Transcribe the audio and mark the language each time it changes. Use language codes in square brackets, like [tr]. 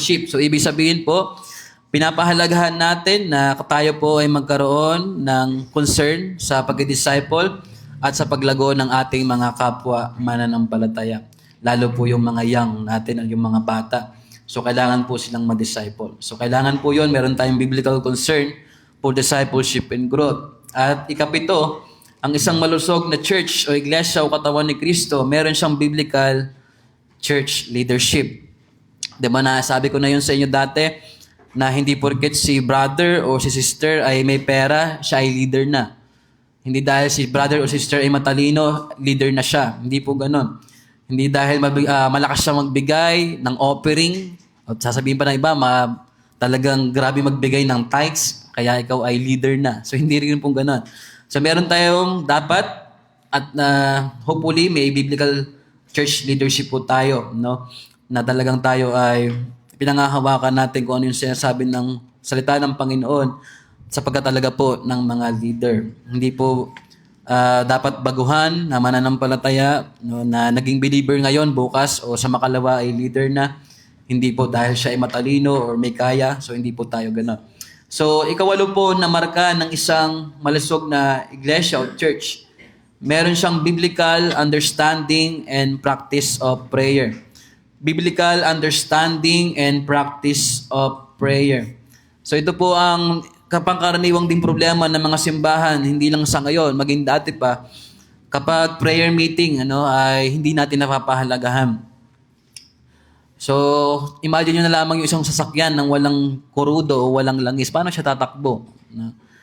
[tl] So, ibig sabihin po, pinapahalagahan natin na tayo po ay magkaroon ng concern sa pag-disciple at sa paglago ng ating mga kapwa mananampalataya. Lalo po yung mga young natin, yung mga bata. So, kailangan po silang ma-disciple. So, kailangan po yun, meron tayong [en] biblical concern for discipleship and growth. [tl] At ikapito, ang isang malusog na church o iglesia o katawan ni Kristo, meron siyang biblical church leadership. Diba na sabi ko na yun sa inyo dati, na hindi porket si brother o si sister ay may pera, siya ay leader na. Hindi dahil si brother o sister ay matalino, leader na siya. Hindi po ganon. Hindi dahil malakas siya magbigay ng offering, at sasabihin pa ng iba, talagang grabe magbigay ng tithes, kaya ikaw ay leader na. So, hindi rin po ganon. So, meron tayong dapat, at hopefully, may biblical church leadership po tayo, no? Na talagang tayo ay pinangahawakan natin kung ano yung sinasabi ng salita ng Panginoon sapagkat talaga po ng mga leader. Hindi po dapat baguhan na mananampalataya, no, na naging believer ngayon, bukas o sa makalawa ay leader na. Hindi po dahil siya ay matalino or may kaya, so hindi po tayo gano'n. So, ikawalo po na marka ng isang malusog na iglesia o church. Meron siyang [en] biblical understanding and practice of prayer. Biblical understanding and practice of prayer. [tl] So ito po ang kapangkaraniwang din problema ng mga simbahan, hindi lang sa ngayon, maging dati pa, kapag prayer meeting ay hindi natin napapahalagahan. So, imagine nyo na lamang yung isang sasakyan ng walang kurudo o walang langis. Paano siya tatakbo? No?